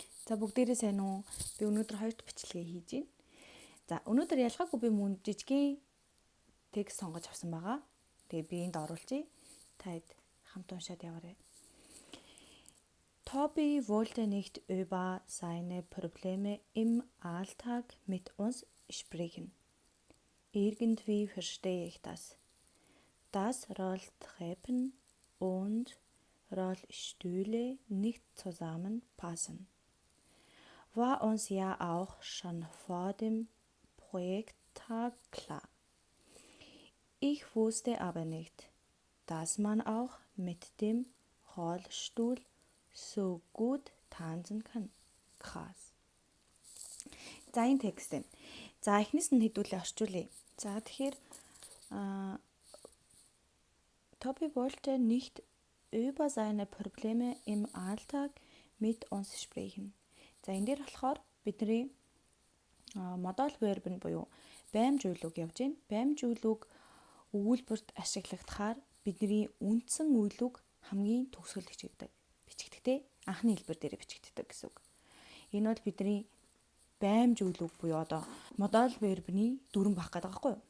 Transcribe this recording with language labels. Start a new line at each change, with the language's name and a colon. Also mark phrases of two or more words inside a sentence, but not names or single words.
Mongolian: За бүгдээрээ сайн уу? Би өнөөдөр хоёрт бичлэгээ хийж байна. За өнөөдөр ялгаагүй би мөн жижигхэн текст сонгож авсан байгаа. Тэгээ би энд оруулъя. Таад хамт уншаад яваарай.
German: Toby wollte nicht über seine Probleme im Alltag mit uns sprechen. Irgendwie verstehe ich das. Dass Rolltreppen und Rollstühle nicht zusammenpassen. War uns ja auch schon vor dem Projekttag klar. Ich wusste aber nicht, dass man auch mit dem Rollstuhl so gut tanzen kann. Krass.
Mongolian: За энэ текст юм. За эхнээс нь хэдүүлээ орчуулъя. За тэгэхээр
German: Toby wollte nicht über seine Probleme im Alltag mit uns sprechen.
Mongolian: За энэ дээр болохоор бидний модаль верб нь буюу баймж үйлүг явж байна. Баймж үйлүг өгүүлбэрт ашиглагдахаар бидний үндсэн үйлүг хамгийн төгсгөл бичигддэг. Анхны хэлбэр дээр бичигддэг гэсэн үг. Энэ бол бидний баймж үйлүг буюу одоо модаль вербний дүрэн байх гэдэг байхгүй юу?